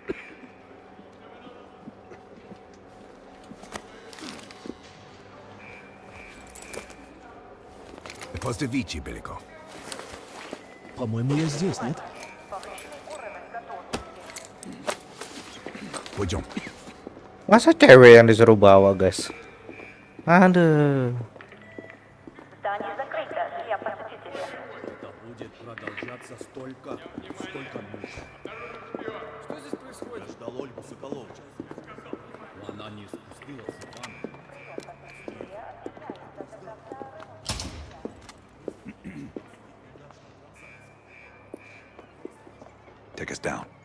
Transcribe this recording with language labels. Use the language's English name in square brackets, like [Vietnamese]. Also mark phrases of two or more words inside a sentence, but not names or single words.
[Russian] Поздравите, Беликов. По-моему, я здесь, нет? Пойдем. [Indonesian] Masa cewek yang disuruh bawa, guys? Aduh. [Russian] Здание закрыто. Я посетитель. Это будет продолжаться столько нужно. Что здесь происходит? Ждал Ольгу Соколову. Она не спустилась с вами. [English] Take us down.